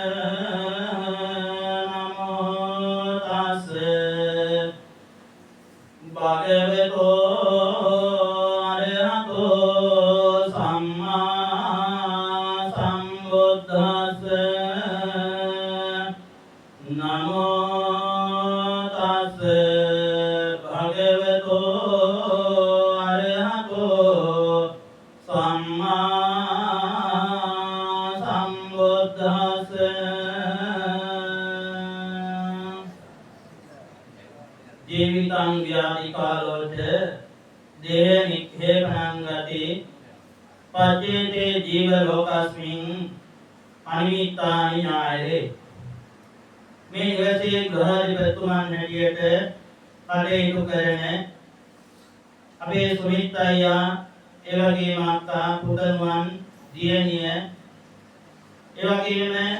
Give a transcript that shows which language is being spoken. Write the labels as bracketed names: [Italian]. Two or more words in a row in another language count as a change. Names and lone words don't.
[Pali] නමෝ තස්ස භගවතෝ අරහතෝ සම්මා සම්බුද්දස්ස නමෝ තස්ස භගවතෝ අරහතෝ සම්මා සම්බුද්දස්ස ජීවිතං ව්‍යාධි කාලෝච දේහ නික්ඛේපණං ගති පජ්ජේතේ ජීව ලෝකස්මින් අනිමිත්තානි ඥායරේ [Sinhala] මේ නිවසේ ගෘහාධිපතිතුමන් හැටියට කටයුතු කරන අපේ සුමිත් අයියා ඒ වගේම අක්කා පුතණුවන් දියණිය ඒ වගේම